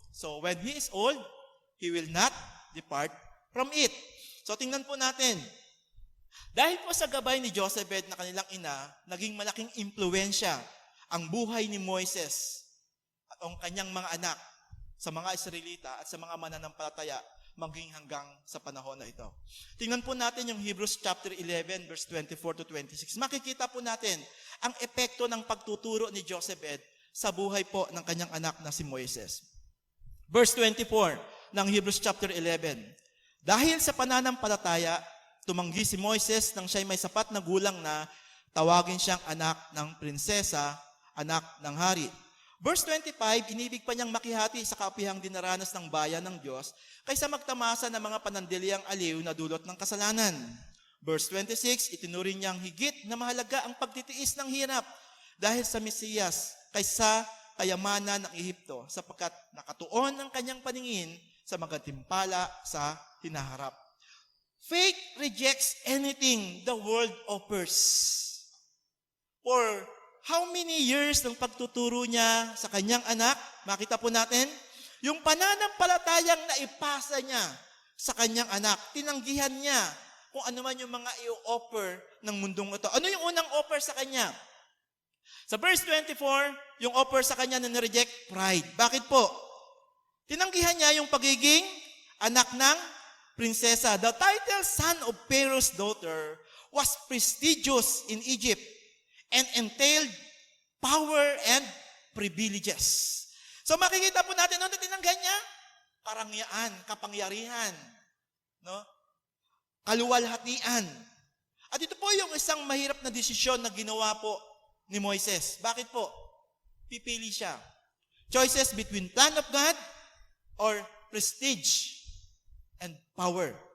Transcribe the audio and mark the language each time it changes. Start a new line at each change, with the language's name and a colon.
English: So when he is old, he will not depart from it.
Filipino: So tingnan po natin. Dahil po sa gabay ni Jochebed na kanilang ina, naging malaking impluensya ang buhay ni Moises at ang kanyang mga anak sa mga Israelita at sa mga mananampalataya maging hanggang sa panahon na ito. Tingnan po natin yung Hebrews chapter 11 verse 24 to 26. Makikita po natin ang epekto ng pagtuturo ni Jochebed sa buhay po ng kanyang anak na si Moises. Verse 24 ng Hebrews chapter 11. Dahil sa pananampalataya, tumanggi si Moises nang siya'y may sapat na gulang na tawagin siyang anak ng prinsesa, anak ng hari. Verse 25, inibig pa niyang makihati sa kapihang dinaranas ng bayan ng Diyos kaysa magtamasa ng mga panandaliang aliw na dulot ng kasalanan. Verse 26, itinuring niyang higit na mahalaga ang pagtitiis ng hirap dahil sa Mesiyas kaysa kayamanan ng Ehipto sapagkat nakatuon ang kanyang paningin sa magantimpala sa hinaharap.
English: Faith rejects anything the world offers. For how many years
Filipino: ng pagtuturo niya sa kanyang anak? Makita po natin, yung pananampalatayang naipasa niya sa kanyang anak, tinanggihan niya kung ano man yung mga i-offer ng mundong ito. Ano yung unang offer sa kanya? Sa verse 24, yung offer sa kanya na nireject, pride. Bakit po? Tinanggihan niya yung pagiging anak ng prinsesa.
English: The title son of Pharaoh's daughter was prestigious in Egypt and entailed power and privileges.
Filipino: So makikita po natin, ano tinanggihan niya? Karangyaan, kapangyarihan, no? Kaluwalhatian. At ito po yung isang mahirap na desisyon na ginawa po ni Moises. Bakit po? Pipili siya.
English: Choices between plan of God or prestige and power.